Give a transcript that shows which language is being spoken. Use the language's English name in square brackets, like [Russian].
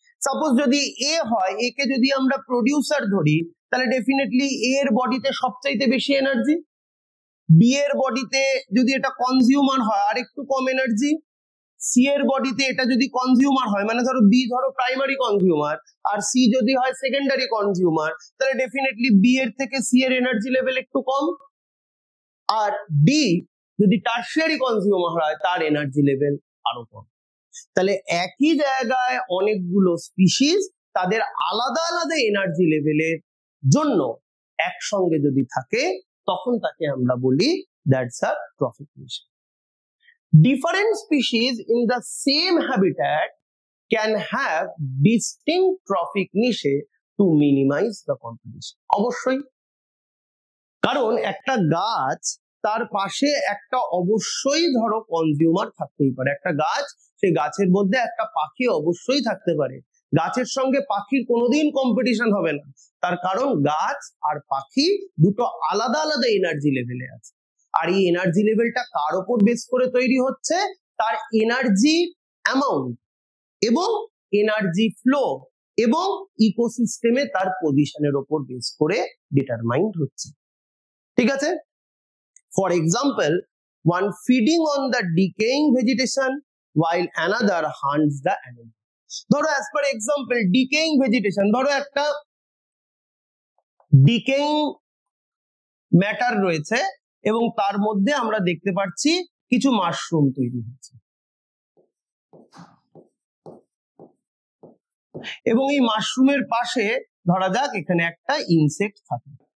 [Bangla] Suppose যদি এ হয়, এ কে যদি আমরা প্রডিউসার ধরি, তাহলে ডেফিনেটলি এ এর বডিতে সবচাইতে বেশি এনার্জি, বি এর বডিতে যদি এটা কনজিউমার হয় আর একটু কম এনার্জি, সি এর বডিতে এটা যদি কনজিউমার হয়, মানে ধরো বি ধরো প্রাইমারি কনজিউমার আর সি যদি হয় সেকেন্ডারি কনজিউমার, তাহলে ডেফিনেটলি বি এর থেকে সি এর এনার্জি লেভেল একটু কম, আর ডি যদি টার্সিয়ারি কনজিউমার হয় তার এনার্জি লেভেল আরো কম। তাহলে একই জায়গায় অনেকগুলো স্পিসিস তাদের আলাদা আলাদা এনার্জি লেভেলের জন্য একসঙ্গে যদি থাকে, তখন তাকে আমরা বলি [English] That's a trophic niche. Different species in the same habitat can have distinct trophic niche to minimize the competition. [Bangla] অবশ্যই, কারণ একটা গাছ তার পাশে একটা অবশ্যই ধরো কনজিউমার থাকতেই পারে, একটা গাছ, সেই গাছের মধ্যে একটা পাখি অবশ্যই থাকতে পারে, গাছের সঙ্গে পাখির কোনোদিন কম্পিটিশন হবে না, তার কারণ গাছ আর পাখি দুটো আলাদা আলাদা এনার্জি লেভেলে আছে। আর এই এনার্জি লেভেলটা কার ওপর বেস করে তৈরি হচ্ছে? তার এনার্জি অ্যামাউন্ট এবং এনার্জি ফ্লো এবং ইকোসিস্টেমে তার পজিশনের ওপর বেস করে ডিটারমাইন্ড হচ্ছে। ঠিক আছে? [English] For example, one feeding on the decaying vegetation while another hunts the animal. [Bangla] ধরো [English] as per example decaying vegetation, [Bangla] ধরো একটা decaying matter রয়েছে এবং তার মধ্যে আমরা দেখতে পাচ্ছি কিছু মাশরুম তৈরি হচ্ছে, এবং এই মাশরুমের পাশে ধরা যাক এখানে একটা ইনসেক্ট থাকে।